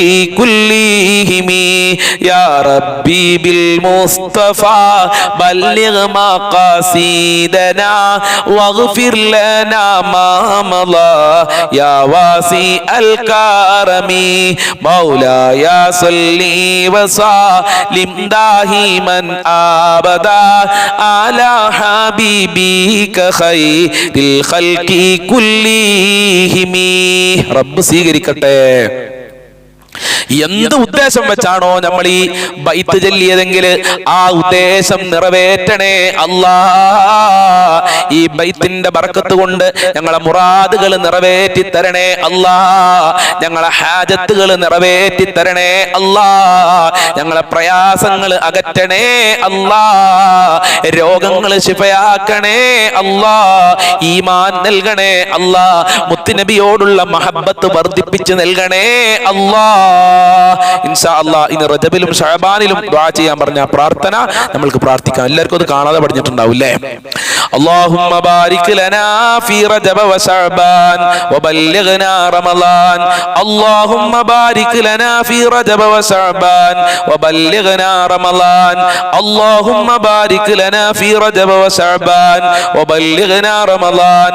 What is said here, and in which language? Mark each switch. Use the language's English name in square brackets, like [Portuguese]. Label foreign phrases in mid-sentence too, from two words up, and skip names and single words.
[Arabic] كلهم يا ربي بالمصطفى بلغ مقاصدنا واغفر لنا ما مضى يا واسع الكرم مولاي صل وسلم دائما أبدا على حبيبك خير الخلق كلهم رب സ്വീകരിക്കട്ടെ. [Malayalam] എന്ത് ഉദ്ദേശം വെച്ചാണോ നമ്മൾ ഈ ബൈത്ത് ചൊല്ലിയതെങ്കിൽ ആ ഉദ്ദേശം നിറവേറ്റണേ അല്ലാ. ഈ ബൈത്തിന്റെ ബർക്കത്ത് കൊണ്ട് ഞങ്ങളെ മുറാദുകൾ നിറവേറ്റി തരണേ അല്ലാ. ഞങ്ങളെ ഹാജത്തുകൾ നിറവേറ്റി തരണേ അല്ലാ. ഞങ്ങളെ പ്രയാസങ്ങൾ അകറ്റണേ അല്ലാ. രോഗങ്ങൾ ശിഫയാക്കണേ അല്ലാ. ഈമാൻ നൽകണേ അല്ലാ. മുത്തുനബിയോടുള്ള മഹബ്ബത്ത് വർദ്ധിപ്പിച്ച് നൽകണേ അല്ലാ. [Arabic] إن شاء الله [Malayalam] ഇനി റജബിലും ശഅബാനിലും ദുആ ചെയ്യാൻ പറഞ്ഞ പ്രാർത്ഥന നമ്മൾക്ക് പ്രാർത്ഥിക്കാം. എല്ലാവർക്കും അത് കാണാതെ പഠിച്ചിട്ടുണ്ടാവില്ലേ? [Arabic] اللهم بارك لنا في رجب وشعبان وبلغنا رمضان. اللهم بارك لنا في رجب وشعبان وبلغنا رمضان. اللهم بارك لنا في رجب وشعبان وبلغنا رمضان.